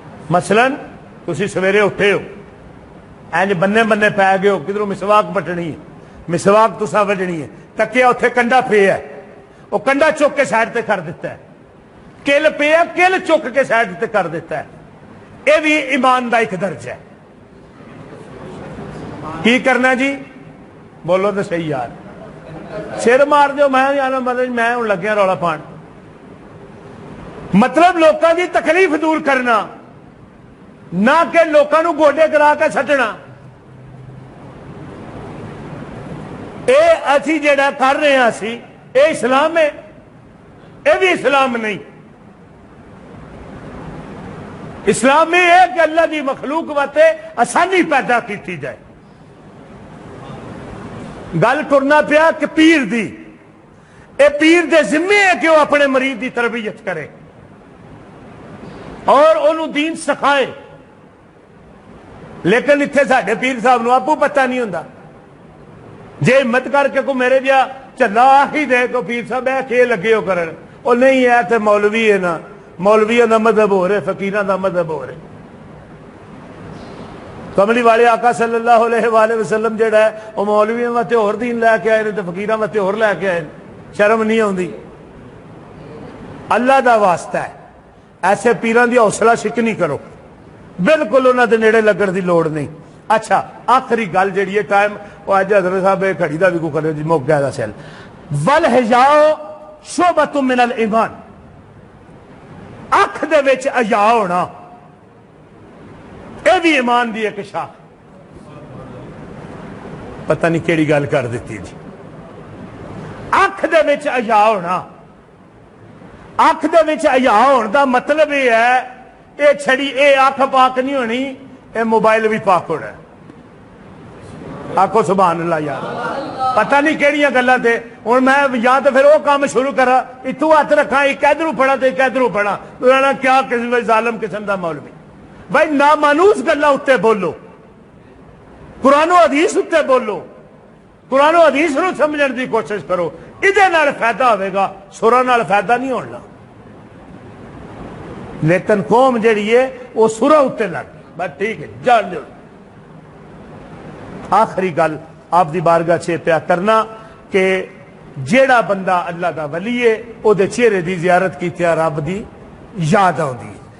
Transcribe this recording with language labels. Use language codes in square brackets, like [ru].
[pa] مثلا تسی سویرے اٹھے ہو، اینج بننے بننے پی گئے ہو، کدھروں مسواک پٹنی ہے، مسواک تسا وجنی ہے، تکیا اتنے کنڈا پیا ہے، وہ کنڈا چک کے سائڈ تے کر دیتا ہے. کل پیا، کل چک کے سائڈ تے کر دیتا ہے. یہ بھی ایمان دا ایک درجہ ہے. کی کرنا جی؟ بولو تو صحیح یار. سر مار دیو میں ہوں لگیا رولا پان. مطلب لوکاں دی تکلیف دور کرنا، نہ کہ لوکاں نو گوڈے کرا کے سٹنا. اے اسی جڑا کر رہے ہیں اسی، اے اسلام ہے؟ اے بھی اسلام نہیں. اسلام میں ہے کہ اللہ دی مخلوق واتے آسانی پیدا کیتی جائے. گل کرنا پیا کہ پیر دی، اے پیر دے ذمے ہے کہ وہ اپنے مریض دی تربیت کرے اور انہوں دین سکھائے. لیکن اتنے ساڈے پیر صاحب نو آپو پتہ نہیں ہوندا. جے ہمت کر کے کو میرے جہا چلا ہی دے کو پیر صاحب ہے کہ لگے ہو کرن، وہ نہیں ہے تے مولوی ہے نا، مولویوں دا مذہب ہو رہے، فقیراں دا مذہب ہو رہے. کملی والے آقا صلی اللہ علیہ وآلہ وسلم جڑا ہے وہ مولویوں واسطے اور دین لے کے آئے تے فقیراں واسطے اور لے کے آئے. شرم نہیں آندی؟ اللہ دا واسطہ ہے. ایسے پیراں دی حوصلہ شکنی کرو، بالکل انہاں دے نیڑے لگن دی لوڑ نہیں. اچھا آخری گل جڑی ہے ٹائم وہ اج حضرت صاحب کھڑی دا بھی کو کرے جی موقع دا سیل. [ar] والحجاء شعبۃ من الایمان، [pa] اکھ دے وچ حیا ہونا اے بھی ایمان دی ایک شاخ. پتہ نہیں کیڑی گل کر دیتی جی. اکھ دے وچ حیا ہونا، اکھ دے وچ حیا ہون دا مطلب یہ ہے اے چھڑی اے اکھ پاک نہیں ہونی، اے موبائل بھی پاک ہونا ہے. آکھو سبحان اللہ یار. پتہ نہیں کیڑیاں گلاں تے ہن میں یا تو پھر وہ کام شروع کرا اتوں ہاتھ رکھا ایک ادھروں پڑھا تے ایک ادھروں پڑھا، کیا قسم ظالم قسم دا مولوی. بھائی نامانوس گلاں اتے بولو، قرآن و حدیث اتے بولو، قرآن و حدیث نو سمجھن دی کوشش کرو. ادھے نال فائدہ ہوئے گا، سراں نال فائدہ نہیں ہونا. لیکن قوم جڑی ہے وہ سراں اتے لگ گئی. بس ٹھیک ہے جان دو. آخری گل آپ دی بارگاہ چے پیا کرنا کہ جیڑا بندہ اللہ دا ولی ہے او دے چہرے دی زیارت کیتی رب دی یاد آندی ہے.